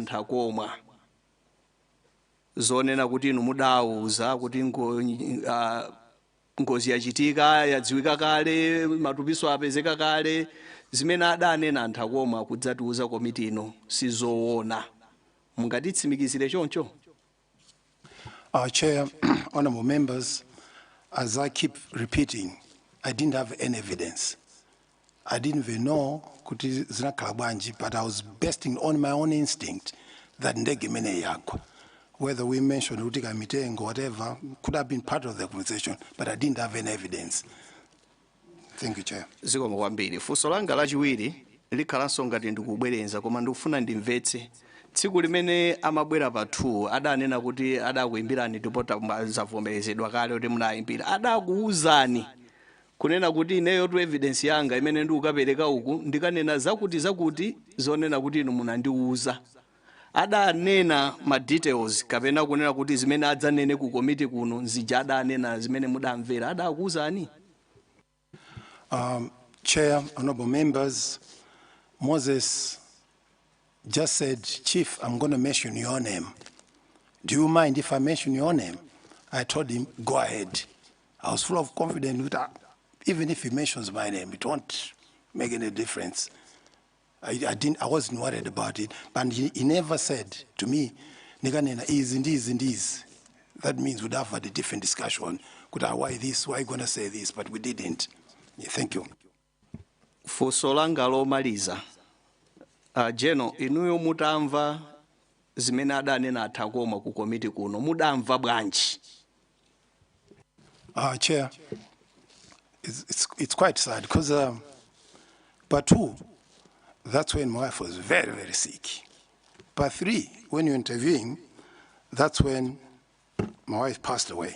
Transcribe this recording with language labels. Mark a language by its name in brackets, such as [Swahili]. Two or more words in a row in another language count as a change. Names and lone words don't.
[Nyanja] Ntakoma zonena kuti inu mudauza kuti ngozi yachitika yadziwika kale matupiso apezeka kale zimene adanena Ntakoma kudzatiuza komiti ino sizoona. Mungatitsimikizire choncho? [English] Chair, honorable members, as I keep repeating, I didn't have any evidence. I didn't even know [Nyanja] kuti zinakhala bwanji, [English] but I was basing on my own instinct that [Nyanja] ndege mene yakwa. [English] Whether we mentioned Utika Mitengo, whatever, could have been part of the conversation, but I didn't have any evidence. Thank you, Chair. [Nyanja] Zikoma kwambiri. Funso langa lachiwiri likhalanso ngati ndikubwerenza koma ndikufuna ndimvetse. Tsiku limene amabwera pathu adanena kuti adakuimbirani tipota zavomerezedwa kale kuti munayimbira. Adakuuzani kunena kuti ineyo tu evidence yanga imene ndikukapereka uku ndikanena zakuti zonena kuti inu munandiuza. Adanena ma details kapena kunena kuti zimene adzanene ku komiti kuno nzija adanena zimene mudamvera adakuuzani? [English] Chair, honorable members, Moses just said, Chief, I'm going to mention your name. Do you mind if I mention your name? I told him, go ahead. I was full of confidence with that. Even if he mentions my name, it won't make any difference. I wasn't worried about it, but he never said to me, Niganena is and is and is. That means we'd have had a different discussion. Could I, why this, why are you going to say this? But we didn't. Yeah, thank you. [Nyanja] Funso langa lomaliza. General, inuyo mutamva zimene adanena Ntakoma ku komiti kuno, mudamva bwanji? [English] Chair, it's quite sad because part 2, that's when my wife was very, very sick. Part 3, when you're interviewing, that's when my wife passed away.